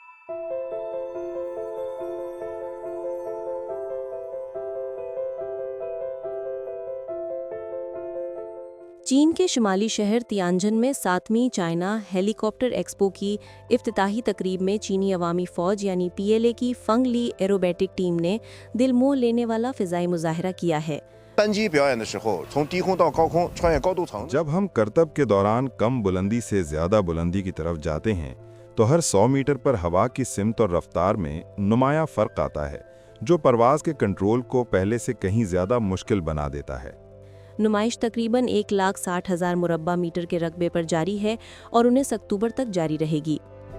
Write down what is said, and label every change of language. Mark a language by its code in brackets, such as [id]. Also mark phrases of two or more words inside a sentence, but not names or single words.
[ur] چین کے شمالی شہر تیانجن میں 7ویں چائنا ہیلی کاپٹر ایکسپو کی افتتاحی تقریب میں چینی عوامی فوج یعنی پی ایل اے کی فنگ لی ایروبیٹک ٹیم نے دل موہ لینے والا فضائی مظاہرہ کیا ہے. [zh] 单机表演的时候，从低空到高空，穿越高度层。 [ur] جب ہم کرتب کے دوران کم بلندی سے زیادہ بلندی کی طرف جاتے ہیں تو ہر 100 میٹر پر ہوا کی سمت اور رفتار میں نمایاں فرق آتا ہے، جو پرواز کے کنٹرول کو پہلے سے کہیں زیادہ مشکل بنا دیتا ہے. نمائش تقریباً 1,60,000 مربع میٹر کے رقبے پر جاری ہے اور 19 اکتوبر تک جاری رہے گی.